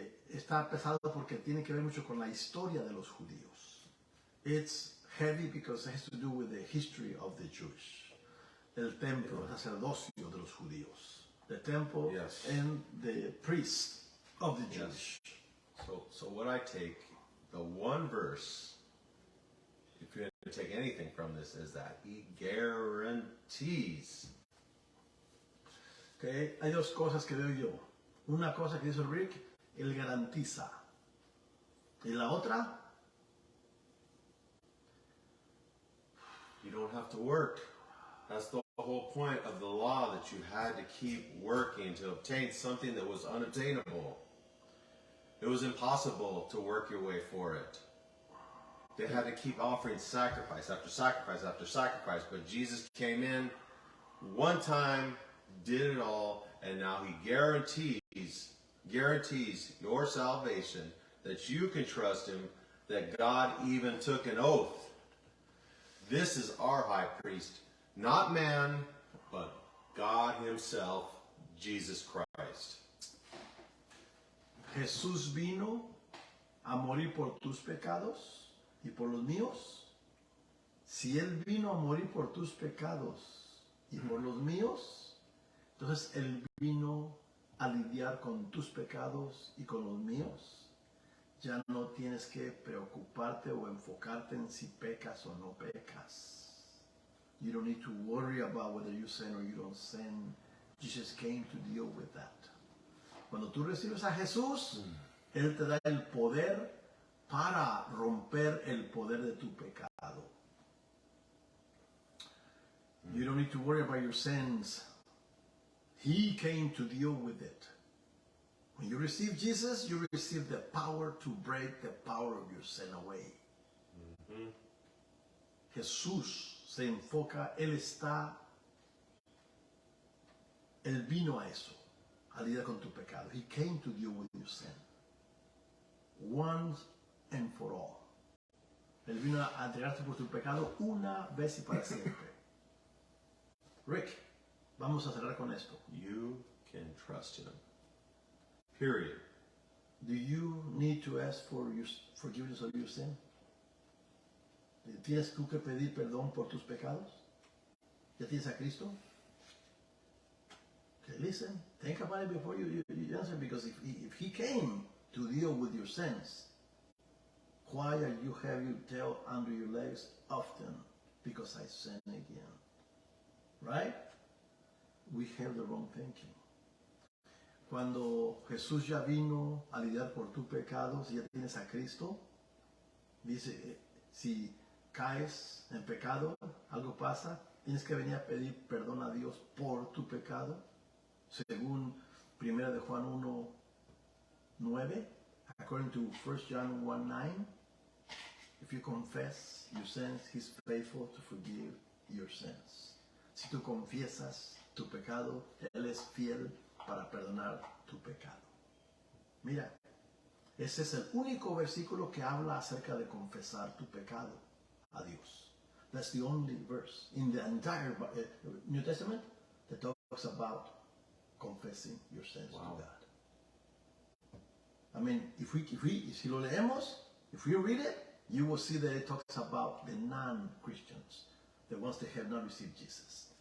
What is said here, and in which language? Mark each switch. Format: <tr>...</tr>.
<es>Está pesado porque tiene que ver mucho con la historia de los judíos.</es> <en>It's heavy because it has to do with the history of the Jewish.</en> <es>El templo, el sacerdocio de los judíos.</es> <en>The temple Yes. and the priest of the Jewish. So what I take, the one verse, if you had to take anything from this, is that he guarantees.</en> <es>Okay. Hay dos cosas que veo yo. Una cosa que dice Rick, él garantiza. Y la otra,</es> <en>You don't have to work. That's the whole point of the law, that you had to keep working to obtain something that was unobtainable. It was impossible to work your way for it. They had to keep offering sacrifice after sacrifice after sacrifice, but Jesus came in one time, did it all, and now he guarantees your salvation, that you can trust him, that God even took an oath. This is our high priest, not man, but God himself, Jesus Christ.</en> <es>Jesús vino a morir por tus pecados y por los míos. Si Él vino a morir por tus pecados y por los míos, entonces Él vino a lidiar con tus pecados y con los míos. Ya no tienes que preocuparte o enfocarte en si pecas o no pecas.</es> <en>You don't need to worry about whether you sin or you don't sin. Jesus came to deal with that.</en> <es>Cuando tú recibes a Jesús, Él te da el poder para romper el poder de tu pecado.</es> <en>You don't need to worry about your sins. He came to deal with it. When you receive Jesus, you receive the power to break the power of your sin away.</en> <es>Jesús se enfoca, Él vino a eso, a lidiar con tu pecado.</es> <en>He came to deal with your sin. Once and for all.</en> <es>Él vino a entregarte por tu pecado una vez y para siempre. Rick, vamos a cerrar con esto.</es> <en>You can trust him. Period. Do you need to ask for your forgiveness of your sin?</en> <es>¿Tienes tú que pedir perdón por tus pecados? ¿Ya tienes a Cristo?</es> <en>Okay, listen, think about it before you answer, because if he came to deal with your sins, why are you have your tail under your legs often? Because I sin again. Right? We have the wrong thinking.</en> <es>Cuando Jesús ya vino a lidiar por tu pecado, si ya tienes a Cristo, dice, si caes en pecado, algo pasa, tienes que venir a pedir perdón a Dios por tu pecado, según 1 de Juan 1:9,</es> <en>according to 1 John 1:9. If you confess your sins, He's faithful to forgive your sins.</en> <es>Si tú confiesas tu pecado, Él es fiel para perdonar tu pecado. Mira, ese es el único versículo que habla acerca de confesar tu pecado a Dios.</es> <en>That's the only verse in the entire New Testament that talks about confessing your sins to God. I mean,</en> <es>si lo leemos,</es> <en>if we read it, you will see that it talks about the non-Christians, the ones that have not received Jesus.</en>